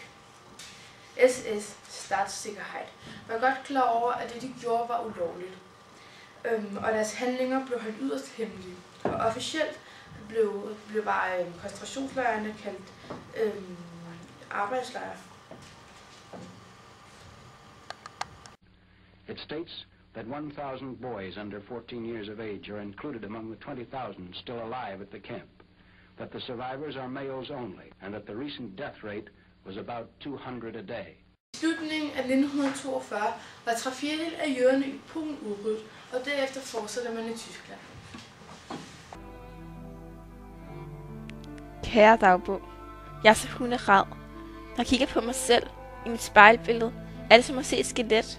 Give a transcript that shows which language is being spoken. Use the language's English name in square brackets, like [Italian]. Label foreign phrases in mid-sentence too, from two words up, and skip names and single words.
[Danish] SS, Statssikkerhed, var godt klar over, at det de gjorde var ulovligt. Og deres handlinger blev holdt yderst hemmelige. Og officielt blev bare koncentrationslejrene kaldt arbejdslejre. [English] It states that 1,000 boys under 14 years of age are included among the 20,000 still alive at the camp, that the survivors are males only, and that the recent death rate was about 200 a day. [Danish] I slutningen af 1942 var 3/4 af jøderne i Polen udryddet, og derefter fortsatte man i Tyskland. Kære dagbog, jeg er så hunderad. Når jeg kigger på mig selv i mit spejlbillede, er det som at se et skelet.